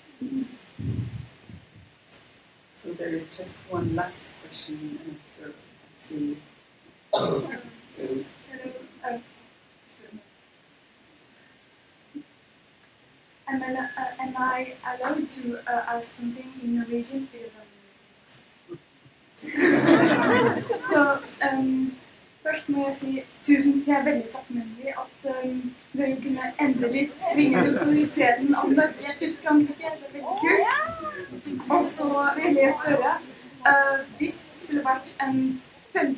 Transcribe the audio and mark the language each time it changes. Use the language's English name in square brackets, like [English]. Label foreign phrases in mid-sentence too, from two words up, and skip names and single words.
[English] So there is just one last question to. Hello. Am I allowed to ask something in Norwegian? [Norwegian] Så først må jeg si tusen. Jeg er veldig takknemlig at dere kunne endelig bringe autoriteten av Norge til Frankrike. Det er veldig kult. Og så vil jeg spørre, hvis det skulle vært en 5.